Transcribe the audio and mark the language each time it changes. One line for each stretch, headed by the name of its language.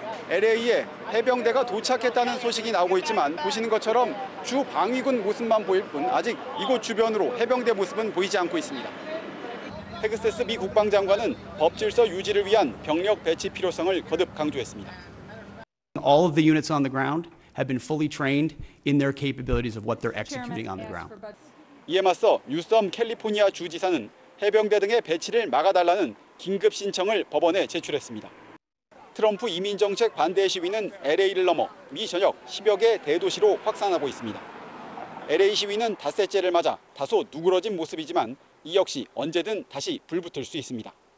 Korean: LA에 해병대가 도착했다는 소식이 나오고 있지만 보시는 것처럼 주 방위군 모습만 보일 뿐 아직 이곳 주변으로 해병대 모습은 보이지 않고 있습니다. 헤그세스 미 국방장관은 법 질서 유지를 위한 병력 배치 필요성을 거듭 강조했습니다.
English: All of the units on the ground have been fully trained in their capabilities of what they're executing on the ground.
Korean: 이에 맞서 뉴섬 캘리포니아 주지사는 해병대 등의 배치를 막아달라는 긴급 신청을 법원에 제출했습니다. 트럼프 이민정책 반대 시위는 LA를 넘어 미 전역 10여 개 대도시로 확산하고 있습니다. LA 시위는 닷새째를 맞아 다소 누그러진 모습이지만 이 역시 언제든 다시 불붙을 수 있습니다.